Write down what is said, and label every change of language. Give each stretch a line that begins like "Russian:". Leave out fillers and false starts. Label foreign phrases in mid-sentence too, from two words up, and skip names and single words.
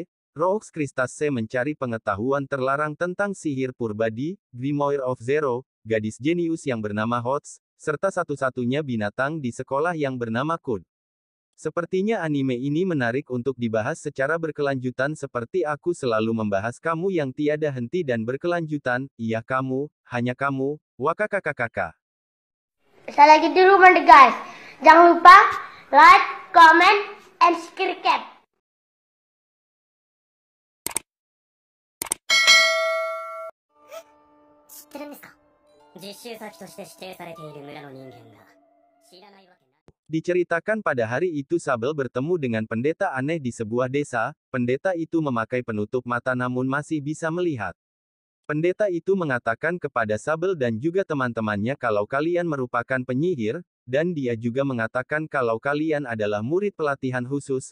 Indonesian: Roux Cristase mencari pengetahuan terlarang tentang sihir purbadi, Grimoire of Zero, gadis jenius yang bernama Hots, serta satu-satunya binatang di sekolah yang bernama Kud. Sepertinya anime ini menarik untuk dibahas secara berkelanjutan seperti aku selalu membahas kamu yang tiada henti dan berkelanjutan, iya kamu, hanya kamu, wakakakakaka. Saya lagi dulu guys. Jangan lupa
English: like, comment, and subscribe.
Japanese: 知ってるんですか？実習先として指定されている村の人間が知らないわけない。
Indonesian: Diceritakan pada hari itu Sabel bertemu dengan pendeta aneh di sebuah desa. Pendeta itu memakai penutup mata namun masih bisa melihat. Pendeta itu mengatakan kepada Sabel dan juga teman-temannya kalau kalian merupakan penyihir, dan dia juga mengatakan kalau kalian adalah murid pelatihan khusus.